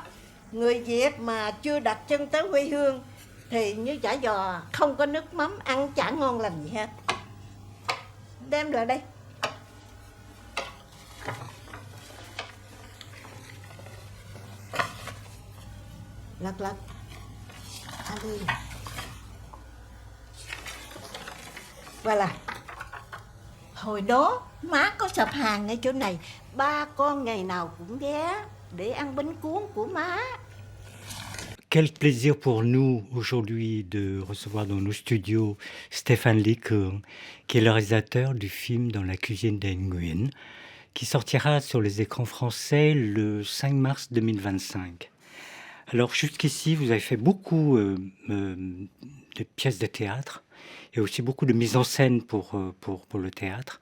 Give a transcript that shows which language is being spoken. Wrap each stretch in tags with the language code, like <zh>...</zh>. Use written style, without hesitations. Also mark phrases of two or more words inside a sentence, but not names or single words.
<vi>Người Việt mà chưa đặt chân tới quê hương thì như chả giò không có nước mắm, ăn chả ngon lành gì hết. Đem lại đây. Lật lật.</vi> <fr>Allez. Voilà.</fr> <vi>Hồi đó má có sạp hàng ngay chỗ này, ba con ngày nào cũng ghé để ăn bánh cuốn của má.</vi> <fr>Quel plaisir pour nous aujourd'hui de recevoir dans nos studios Stéphane Licourne, qui est le réalisateur du film Dans la cuisine des Nguyen, qui sortira sur les écrans français le 5 mars 2025. Alors jusqu'ici, vous avez fait beaucoup de pièces de théâtre et aussi beaucoup de mise en scène pour le théâtre.</fr>